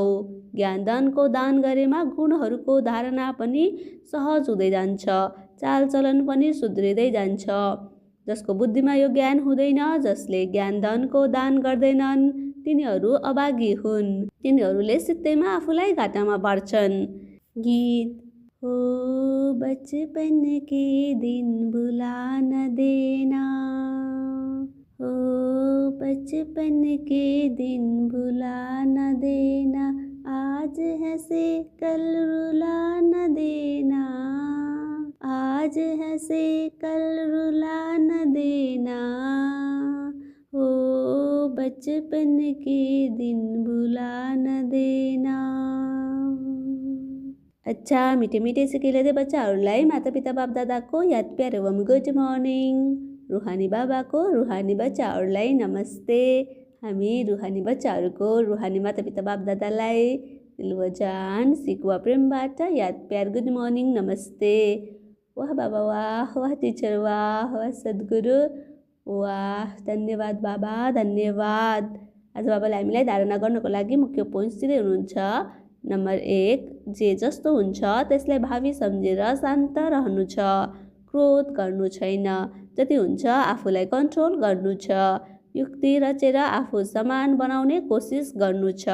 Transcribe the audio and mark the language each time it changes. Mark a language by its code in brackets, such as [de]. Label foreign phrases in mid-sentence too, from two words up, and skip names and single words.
[ne] ज्ञानदानको दान गरेमा गुणहरूको धारणा पनि सहज हुँदै जान्छ, चालचलन पनि सुध्रिँदै जान्छ। जसको बुद्धिमा यो ज्ञान हुँदैन, जसले ज्ञानदानको दान गर्दैनन्, तिनीहरू अभागी हुन्। तिनीहरूले सित्तैमा आफूलाई घाटामा पार्छन्। गीत हो [hi] बचपन के दिन भुला न देना, हो बचपन के दिन भुला न देना, आज हंसे कल रुला न देना, आज हंसे कल रुला न देना, हो बचपन के दिन भुला न देना। [ne] अच्छा, मिठे मिठे सिकाइले बच्चाहरूलाई माता पिता बाप दादाको याद प्यार एवं [en] good morning. [ne] रुहानी बाबाको रुहानी बच्चाहरूलाई नमस्ते। हामी रुहानी बच्चाहरूको रुहानी माता पिता बाप दादालाई दिलवजान सिकुवा प्रेमबाट याद प्यार [en] good morning [ne] नमस्ते। वाह बाबा वाह, वाह टिचर वाह, वाह सद्गुरु वाह, धन्यवाद बाबा धन्यवाद। आज बाबाले हामीलाई धारणा गर्नको लागि मुख्य पोइन्ट्स दिँदै हुनुहुन्छ। नम्बर 1, जे जस्तो हुन्छ त्यसलाई भावी सम्झेर शान्त रहनु छ, क्रोध गर्नु छैन, जति हुन्छ आफूलाई कन्ट्रोल गर्नु छ, युक्ति रचेर आफू समान बनाउने कोसिस गर्नु छ।